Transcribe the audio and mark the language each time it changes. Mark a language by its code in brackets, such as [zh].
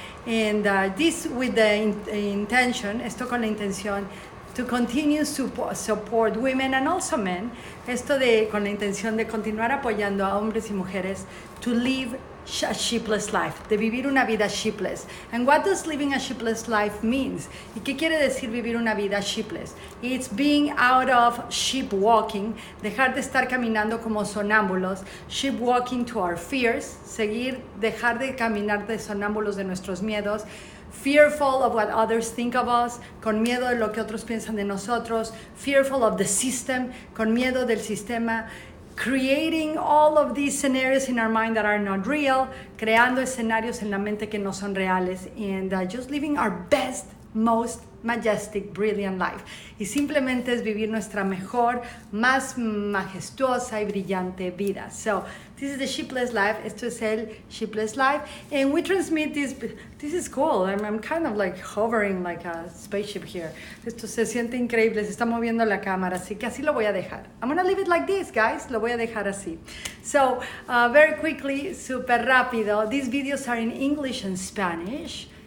[en] And this with the intention, [es] esto con la intención, [en] to continue support women and also men. [es] Esto con la intención de continuar apoyando a hombres y mujeres [en] to live a sheepless life, [es] de vivir una vida sheepless. [en] And what does living a sheepless life means? [es] ¿Y qué quiere decir vivir una vida sheepless? [en] It's being out of sheep walking, [es] dejar de estar caminando como sonámbulos, [en] sheep walking to our fears, [es] dejar de caminar de sonámbulos de nuestros miedos, [en] fearful of what others think of us, [es] con miedo de lo que otros piensan de nosotros, [en] fearful of the system, [es] con miedo del sistema, [en] creating all of these scenarios in our mind that are not real, [es] creando escenarios en la mente que no son reales, [en] and just living our best, most majestic, brilliant life. [es] Y simplemente es vivir nuestra mejor, más majestuosa y brillante vida. [en] So, this is the Sheepless Life. [es] Esto es el Sheepless Life. [en] And we transmit this. This is cool. I'm kind of like hovering like a spaceship here. [es] Esto se siente increíble. Se está moviendo la cámara. Así que así lo voy a dejar. [en] I'm going to leave it like this, guys. [es] Lo voy a dejar así. [en] So, very quickly, [es] super rápido. [en] These videos are in English and Spanish.